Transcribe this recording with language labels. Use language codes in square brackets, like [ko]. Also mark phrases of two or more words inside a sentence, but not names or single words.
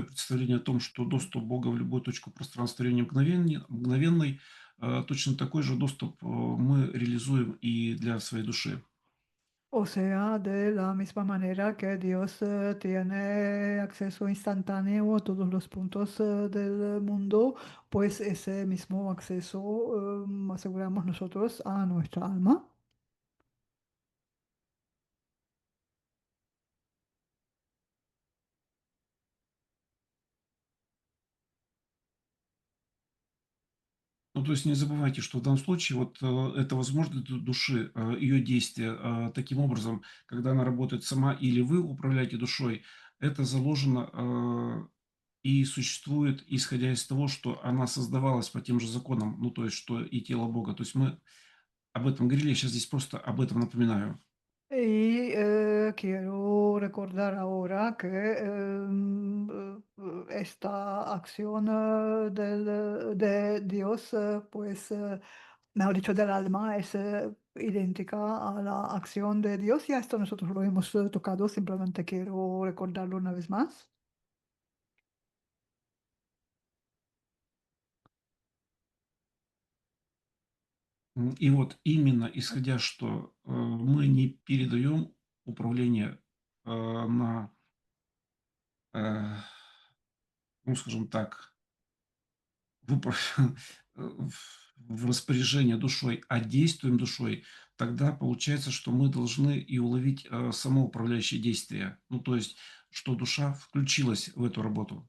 [ru] представление о том, что доступ Бога в любую точку пространства времени мгновенный, точно такой же доступ мы реализуем и для своей души. [es] O sea, de la misma manera que Dios tiene acceso instantáneo a todos los puntos del mundo, pues ese mismo acceso aseguramos nosotros a nuestra alma. [ru] Ну, то есть не забывайте, что в данном случае вот это возможность души, ее действия таким образом, когда она работает сама или вы управляете душой, это заложено и существует, исходя из того, что она создавалась по тем же законам, ну, то есть, что и тело Бога. То есть мы об этом говорили, я сейчас здесь просто об этом напоминаю. [es] Y quiero recordar ahora que esta acción de Dios, pues, mejor dicho, del alma, es idéntica a la acción de Dios. Ya esto nosotros lo hemos tocado, simplemente quiero recordarlo una vez más. [ru] И вот именно исходя, что мы не передаем управление на, э, ну, скажем так, в в распоряжение душой, а действуем душой, тогда получается, что мы должны и уловить само управляющее действие. Ну, то есть, что душа включилась в эту работу.